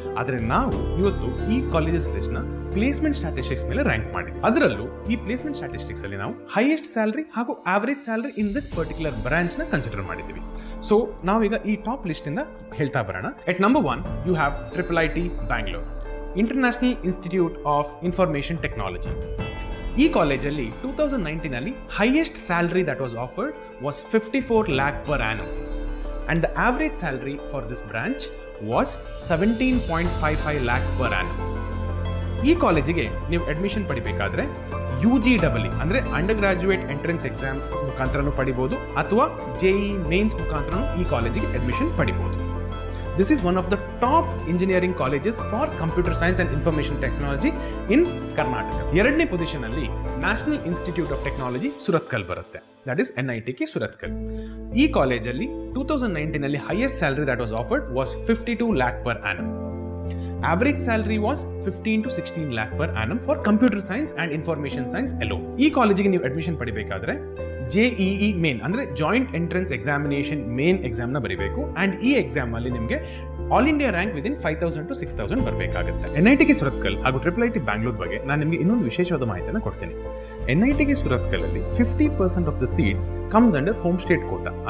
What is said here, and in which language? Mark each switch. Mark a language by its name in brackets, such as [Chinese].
[Kannada] ಆದರೆ ನಾವು ಇವತ್ತು ಈ ಕಾಲೇಜಸ್ ಲಿಸ್ಟ್ನ ಪ್ಲೇಸ್ಮೆಂಟ್ ಸ್ಟ್ಯಾಟಿಸ್ಟಿಕ್ಸ್ ಮೇಲೆ ರ್ಯಾಂಕ್ ಮಾಡಿ, ಅದರಲ್ಲೂ ಈ ಪ್ಲೇಸ್ಮೆಂಟ್ ಸ್ಟ್ಯಾಟಿಸ್ಟಿಕ್ಸ್ ಅಲ್ಲಿ ನಾವು ಹೈಯೆಸ್ಟ್ ಸ್ಯಾಲರಿ ಹಾಗೂ average salary [English] in this particular branch [Kannada] ನ ಕನ್ಸಿಡರ್ ಮಾಡಿದ್ದೀವಿ. ಸೊ ನಾವೀಗ ಈ ಟಾಪ್ ಲಿಸ್ಟ್ ಇಂದ ಹೇಳ್ತಾ ಬರೋಣ. [English] At number 1 you have IIIT Bangalore, international institute of information technology. [Kannada] ಈ ಕಾಲೇಜಲ್ಲಿ 2019 ಅಲ್ಲಿ [English] Highest salary that was offered was 54 lakh per annum and the average salary for this branch was 17.55 lakh per annum. [Kannada] ಈ ಕಾಲೇಜಿಗೆ ನೀವು admission ಪಡಿಬೇಕಾದ್ರೆ UGEE ಅಂದ್ರೆ under graduate entrance exam ಮುಖಾಂತರನೂ ಪಡಿಬಹುದು ಅಥವಾ JEE mains ಮುಖಾಂತರನೂ ಈ ಕಾಲೇಜಿಗೆ ಅಡ್ಮಿಷನ್ ಪಡಿಬಹುದು. [English] This is one of the top engineering colleges for computer science and information technology in Karnataka. [Kannada] ಎರಡನೇ ಪೊಸಿಷನ್ ಅಲ್ಲಿ national institute of technology Surathkal ಬರುತ್ತೆ, [English] that is [Kannada] NITK ಸುರತ್ಕಲ್. ಈ ಕಾಲೇಜಲ್ಲಿ 2019 ಅಲ್ಲಿ [English] Highest salary that was offered was 52 lakh per annum. Average salary was 15 to 16 lakh per annum for computer science and information science alone. [Kannada] ಈ ಕಾಲೇಜಿಗೆ ನೀವು admission ಪಡಿಬೇಕಾದ್ರೆ JEE main ಅಂದ್ರೆ joint entrance examination main exam ನ ಬರೀಬೇಕು. And ಈ exam ಅಲ್ಲಿ ನಿಮಗೆ [English] all India rank within 5000 to 6000 [Kannada] ಬರಬೇಕಾಗುತ್ತೆ. NITK ಸುರತ್ಕಲ್ ಹಾಗೂ IIIT ಬ್ಯಾಂಗ್ಳೂರ್ ಬಗ್ಗೆ ನಾನು ನಿಮಗೆ ಇನ್ನೊಂದು ವಿಶೇಷವಾದ ಮಾಹಿತಿಯನ್ನು ಕೊಡ್ತೀನಿ. [English] NITK Surathkal ಅಲ್ಲಿ 50% of the seats comes under home state quota.